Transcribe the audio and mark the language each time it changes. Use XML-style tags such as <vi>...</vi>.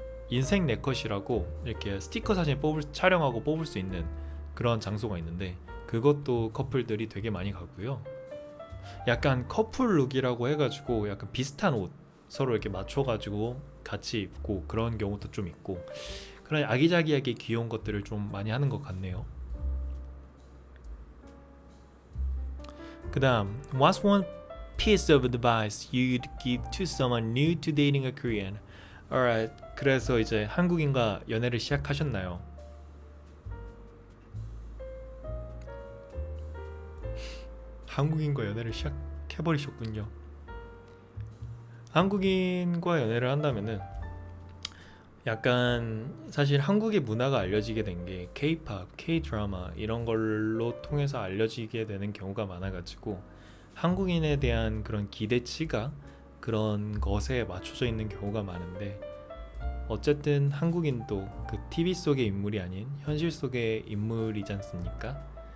<ko>인생 네컷이라고 이렇게 스티커 사진 촬영하고 뽑을 수 있는 그런 장소가 있는데 그것도 커플들이 되게 많이 가고요. 약간 커플 룩이라고 해가지고 약간 비슷한 옷 서로 이렇게 맞춰가지고 같이 입고 그런 경우도 좀 있고 그런 아기자기하게 귀여운 것들을 좀 많이 하는 것 같네요. 그 다음</ko> <en>What's one piece of advice you'd give to someone new to dating a Korean?</en> <ko>Alright, 그래서 이제 한국인과 연애를 시작하셨나요? 한국인과 연애를 시작해버리셨군요. 한국인과 연애를 한다면은 약간 사실 한국의 문화가 알려지게 된 게 K-pop, K-드라마 이런 걸로 통해서 알려지게 되는 경우가 많아가지고 한국인에 대한 그런 기대치가 그런 것에 맞춰져 있는 경우가 많은데 어쨌든 한국인도 그 TV 속의 인물이 아닌 현실 속의 인물이지 않습니까?</ko>